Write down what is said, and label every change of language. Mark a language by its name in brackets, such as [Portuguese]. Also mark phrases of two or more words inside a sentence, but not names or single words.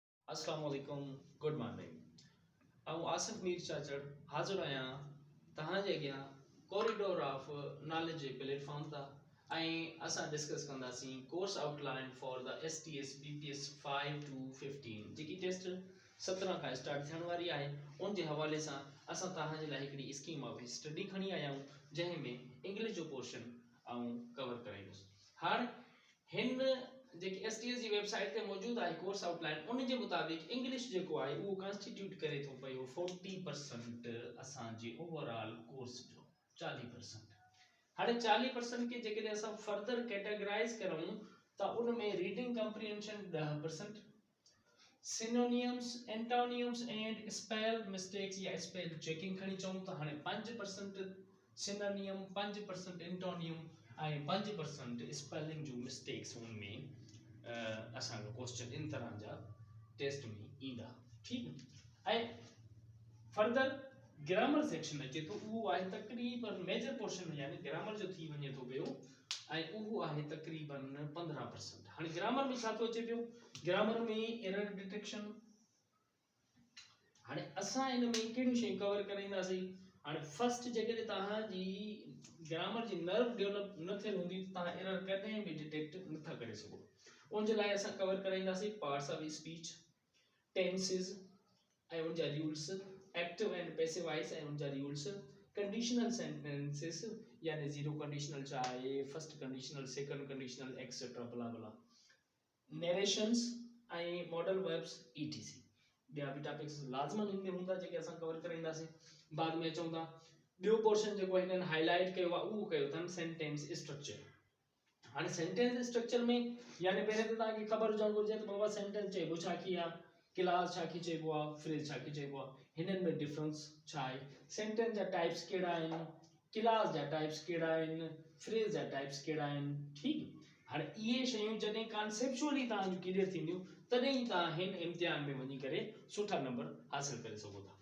[Arabic] السلام عليكم, [English] good morning. [Sindhi] आऊं आसिफमीर चाचड़ हाज़िर आहियां तव्हां जे अॻियां कॉरिडोर ऑफ नॉलेज जे प्लेटफॉर्म तां ऐं असां डिस्कस कंदासीं [English] course outline for the STS BPS 5 to 15 [Sindhi] जेकी टेस्ट 17 खां स्टार्ट थियण वारी आहे। उन जे हवाले सां असां तव्हां जे लाइ हिकिड़ी [English] scheme of study [Sindhi] खणी आया आहियूं जंहिं में इंग्लिश जो पोर्शन आऊं कवर कराईंदुसि। हाणे हिन जेकी STS जी वेबसाइट ते मौजूद आहे [English] course outline [Sindhi] उन जे मुताबिक इंग्लिश जेको आहे उहो कॉन्स्टिट्यूट करे थो पियो 40% असां जे [English] overall course [Sindhi] जो 40%। हाणे 40% के जेके असां [English] further categorize [Sindhi] करूं त उन में [English] reading comprehension 10%, synonyms antonyms and spell mistakes [Sindhi] या [English] spell checking [Sindhi] खणी चऊं त हाणे 5% सिनोनिम, 5% एंटोनिम ऐं 5% स्पेलिंग जो मिस्टेक्स उनमें असांजो क्वेश्चन इन तरह जा टेस्ट में ईंदा। [Urdu] ٹھیک ہے. [English] further grammar section [Sindhi] अचे तो वो आहे तकरीबन [English] major portion [Sindhi] यानी ग्रामर जो थी वने तो पियो ऐं उहो आहे तकरीबन 15%। हाणे ग्रामर में छा थो अचे पियो, ग्रामर में [English] error detection. [Sindhi] हाणे असां इन में कहिड़ी शइ कवर कराईंदासीं। हाणे फर्स्ट जेकॾहिं तव्हां जी ग्रामर जी [English] nerve develop [Sindhi] न थियल हूंदी त तव्हां एरर कॾहिं बि डिटेक्ट नथा करे सघो। उन जे लाइ असां कवर कराईंदासीं [English] parts of speech, tenses [Sindhi] ऐं उन जा रूल्स, [English] active and passive voice [Sindhi] ऐं उन जा रूल्स, [English] conditional sentences [Sindhi] यानी [English] zero conditional [Sindhi] छा आहे, [English] first conditional, second conditional etcetera bla bla, narrations ऐं modal verbs etc. [Sindhi] ॿिया बि टॉपिक्स लाज़मन इन में हूंदा जेके असां कवर कराईंदासीं। बाद में अचूं था ॿियो पोर्शन जेको हिननि हाईलाइट कयो आहे उहो कयो अथनि [English] sentence structure. [Sindhi] हाणे [English] sentence structure [Sindhi] में यानी पहले तो तव्हांखे ख़बर हुजणु घुरिजे त बाबा सेंटेंस चइबो छा की आहे, क्लास छा की चइबो आहे, फ्रेज छा की चइबो आहे, हिननि में डिफरेंस छा आहे, सेंटेंस जा टाइप्स कहिड़ा आहिनि, क्लास जा टाइप्स कहिड़ा आहिनि, फ्रेज जा टाइप्स कहिड़ा आहिनि। ठीक। हाणे इहे शयूं जॾहिं कॉन्सेप्चुअली तव्हां जूं क्लियर थींदियूं तॾहिं ई तव्हां हिन इम्तिहान में वञी करे सुठा नंबर हासिल करे सघो था।